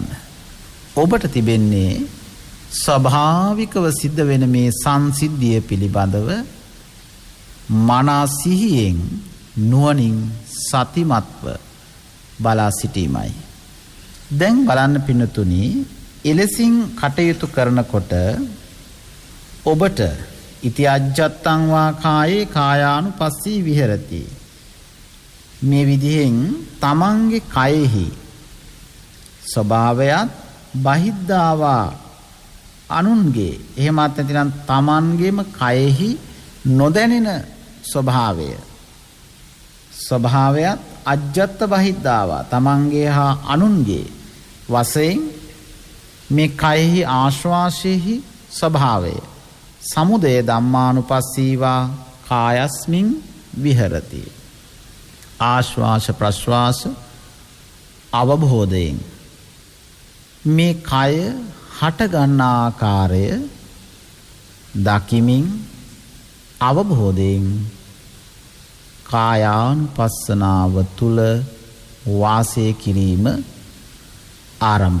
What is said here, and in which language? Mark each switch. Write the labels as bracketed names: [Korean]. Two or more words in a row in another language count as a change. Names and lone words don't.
[Sinhala] ඔබට තිබෙන්නේ ස්වභාවිකව සිද්ධ වෙන මේ සංසිද්ධිය පිළිබඳව මනා සිහියෙන් නුවණින් සතිමත්ව බලා සිටීමයි. දැන් බලන්න පින්නතුනි, එලෙසින් කටයුතු කරනකොට ඔබට [Pali] ඉති අජ්ජත්තං වා කායේ කායානුපස්සී විහෙරති. [Sinhala] මේ විදිහෙන් තමන්ගේ කයෙහි ස්වභාවයත් බහිද්ධාවා අනුන්ගේ, එහෙමත් නැතිනම් තමන්ගේම කයෙහි නොදැනෙන ස්වභාවයත් [Pali] අජ්ජත්ත බහිද්ධාවා [Sinhala] තමන්ගේ හා අනුන්ගේ වශයෙන් මේ කයෙහි ආශ්වාසයෙහි ස්වභාවය [Pali] සමුදය ධම්මානුපස්සීවා කායස්මින් විහෙරති. [Sinhala] ආශ්වාස ප්‍රශ්වාස අවබෝධයෙන් මේ කය හටගන්න ආකාරය දකිමින් අවබෝධයෙන් කායානුපස්සනාව තුල වාසය කිරීම ආරම්භ.